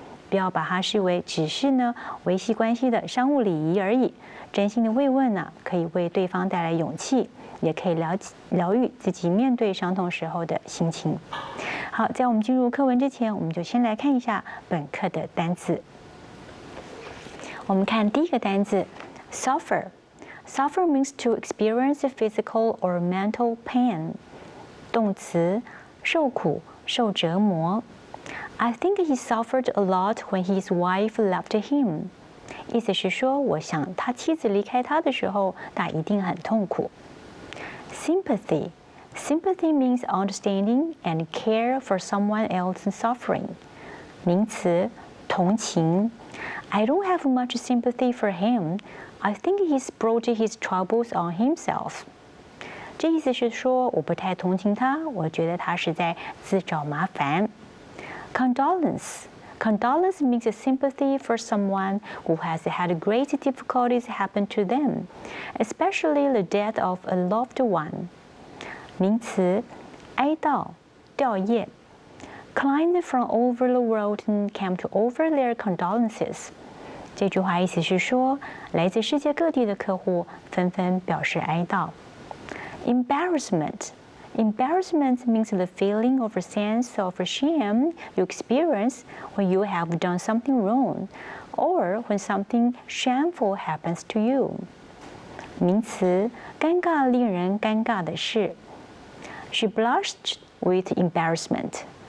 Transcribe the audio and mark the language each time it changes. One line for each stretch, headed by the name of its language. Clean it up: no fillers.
Chinese: 不要把它视为只是呢维系关系的商务礼仪而已。真心的慰问呢，可以为对方带来勇气，也可以疗愈自己面对伤痛时候的心情。好，在我们进入课文之前，我们就先来看一下本课的单词。我们看第一个单字
English: suffer。Suffer means to experience physical or mental pain。
Chinese: 动词，受苦、受折磨。
English: I think he suffered a lot when his wife left him。
Chinese: 意思是说，我想他妻子离开他的时候，他一定很痛苦。
English: Sympathy means understanding and care for someone else's suffering。
Chinese: 名词，同情。
English: I don't have much sympathy for him. I think he's brought his troubles on himself。
Chinese: 这意思是说，我不太同情他，我觉得他是在自找麻烦。
English: Condolence means sympathy for someone who has had great difficulties happen to them, especially the death of a loved one。
Chinese: 名词，哀悼、吊唁。
English: Clients from over the world came to offer their condolences。
Chinese: 这句话意思是说，来自世界各地的客户纷纷表示哀悼。
English: Embarrassment means the feeling of a sense of shame you experience when you have done something wrong, or when something shameful happens to you。
Chinese: 名词，尴尬、令人尴尬的事。
English: She blushed with embarrassment。